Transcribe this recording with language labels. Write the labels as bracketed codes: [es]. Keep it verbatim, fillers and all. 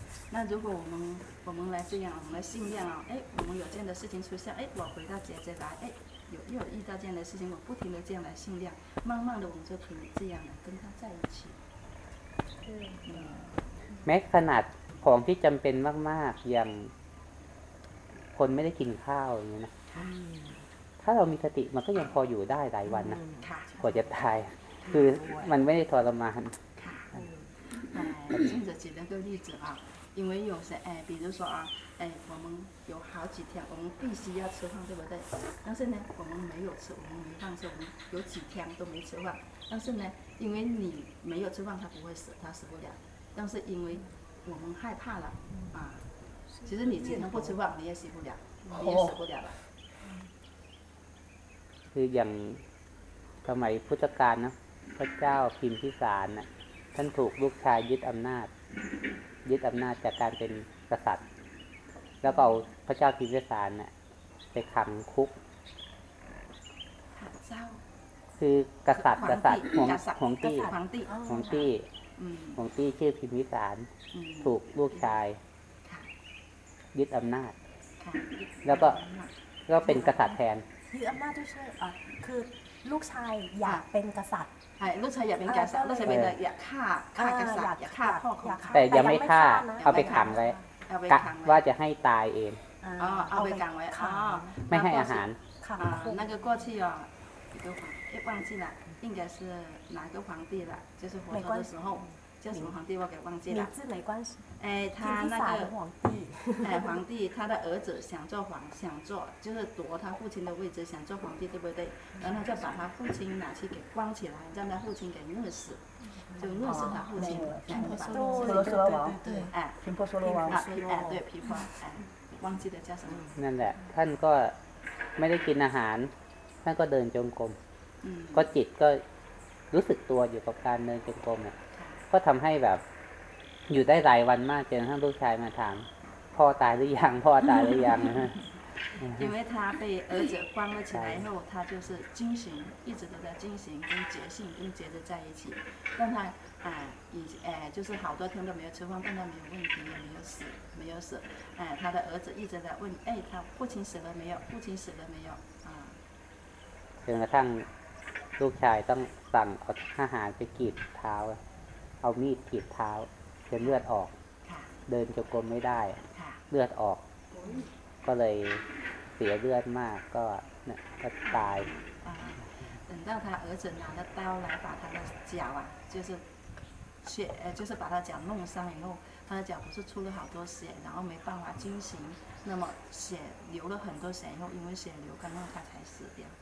[zh] 那如果我们我们来这样我们来训练啊，哎，我们有这样的事情出现，哎，我回到姐姐来，哎，有又有遇到这样的事情，我不停的这样来训练，慢慢的我们就可以这样的跟他在一起。 [th] แม้ขนาดของที่จำเป็นมากๆอย่างคนไม่ได้กินข้าวอย่างนี้นะถ้าเรามีสติมันก็ยังพออยู่ได้หลายวันนะกว่าจะตายคือมันไม่ได้ทรมาน ซึ่งจะ [zh] 举两个例子啊，因为有些哎，比如说啊，哎，我们有好几天我们必须要吃饭，对不对？但是呢，我们没有吃，我们没放松，我们有几天都没吃饭。但是呢，因为你没有吃饭，他不会死，他死不了。但是因为我们害怕了啊。其实你经常不吃饭，你也洗不了，你也死不了了。 [th] คืออย่างสมัยพุทธกาลนะพระเจ้าพิมพิสารน่ะท่านถูกลูกชายยึดอำนาจยึดอำนาจจากการเป็นกษัตริย์แล้วก็เอาพระเจ้าพิมพิสารน่ะไปขังคุกคือกษัตริย์กษัตริย์ของของตี้ของตี้ของตี้ชื่อพิมพิสารถูกลูกชายยึดอำนาจแล้วก็ก็เป็นกษัตริย์แทน ยึดอำนาจด้วยใช่อ่ะคือลูกชายอยากเป็นกษัตริย์ ใช่ลูกชายอยากเป็นกษัตริย์ลูกชายเป็นอยากฆ่าฆ่ากษัตริย์อยากฆ่าพ่อของ แต่ยังไม่ฆ่าเอาไปขังไว้กะว่าจะให้ตายเอง อ๋อเอาไปขังไว้อ๋อ ไม่ให้อาหาร [zh] ค่ะ那个过去哦一个皇也忘记了应该是哪个皇帝了就是活着的时候叫什么皇帝我给忘记了，名字没关系。哎，他那个皇帝，哎，皇帝，他的儿子想做皇，想做就是夺他父亲的位置，想做皇帝，对不对？然后就把他父亲拿去给关起来，让他父亲给虐死，就虐死他父亲。平婆娑罗王，对，哎，平婆娑罗王，哎，对，平婆，哎，忘记了叫什么。 [th] นั่นแหละท่านก็ไม่ได้กินอาหารท่านก็เดินจงกรมก็จิตก็รู้สึกตัวอยู่กับการเดินจงกรมเนี่ยก็ทำให้แบบอยู่ได้หลายวันมากจนกระทั่งลูกชายมาถามพ่อตายหรือยังพ่อตายหรือยัง [zh] 因为他被儿子关了起来后，他就是惊醒，一直都在惊醒跟觉性跟觉知在一起。但他啊，以哎就是好多天都没有吃饭，但他没有问题，也没有死，没有死。哎，他的儿子一直在问，哎，他父亲死了没有？父亲死了没有？啊。 [th] จนกระทั่งลูกชายต้องสั่งเอาอาหารไปกรีดเท้าเอามีดขีดเท้าจนเลือดออกเดินจงกรมไม่ได้เลือดออกก็เลยเสียเลือดมากก็เนี่ยก็ตาย [zh] 等到他儿子拿了刀来把他的脚啊就是血呃就是把他脚弄伤以后他的脚不是出了好多血然后没办法进行那么血流了很多血以后因为血流干了他才死掉